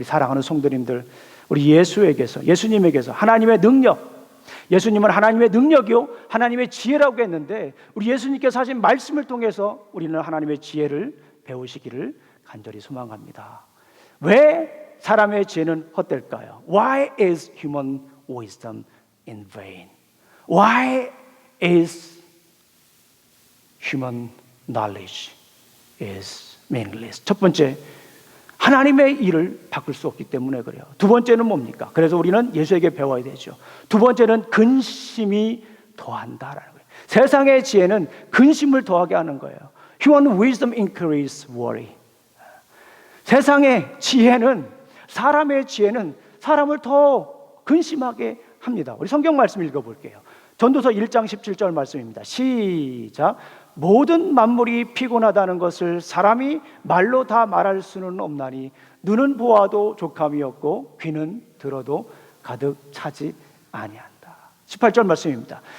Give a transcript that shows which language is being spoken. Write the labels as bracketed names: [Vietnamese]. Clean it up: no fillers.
[Korean] 우리 사랑하는 성도님들, 우리 예수님에게서 하나님의 능력, 예수님은 하나님의 능력이요 하나님의 지혜라고 했는데 우리 예수님께서 하신 말씀을 통해서 우리는 하나님의 지혜를 배우시기를 간절히 소망합니다. 왜 사람의 지혜는 헛될까요? [English] Why is human wisdom in vain? Why is human knowledge is meaningless? [Korean] 첫 번째, 하나님의 일을 바꿀 수 없기 때문에 그래요. 두 번째는 뭡니까? 그래서 우리는 예수에게 배워야 되죠. 두 번째는 근심이 더한다라는 거예요. 세상의 지혜는 근심을 더하게 하는 거예요. [English] Human wisdom increases worry. [Korean] 세상의 지혜는, 사람의 지혜는 사람을 더 근심하게 합니다. 우리 성경 말씀 읽어볼게요. 전도서 1장 17절 말씀입니다. 시작. 모든 만물이 피곤하다는 것을 사람이 말로 다 말할 수는 없나니 눈은 보아도 족함이 없고 귀는 들어도 가득 차지 아니한다. 18절 말씀입니다.